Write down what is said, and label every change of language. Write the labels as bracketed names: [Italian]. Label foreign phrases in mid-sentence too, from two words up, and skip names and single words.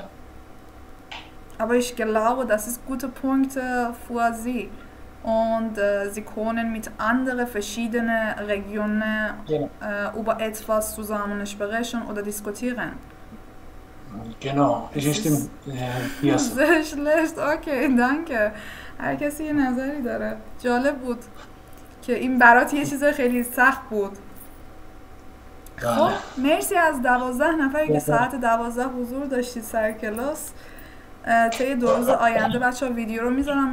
[German] Aber ich glaube, das ist gute Punkte für Sie. Und Sie können mit anderen verschiedenen Regionen über etwas zusammen sprechen oder diskutieren. Genau, ich stimme hier so. Sehr schlecht, okay, danke. [Persian] هر کسی یه نظری داره. جالب بود که این برات یه چیز خیلی سخت بود. خب مرسی از 12 نفری که ساعت 12 حضور داشتید سر کلاس. طی 2 روز آینده بچه‌ها ویدیو رو میذارم.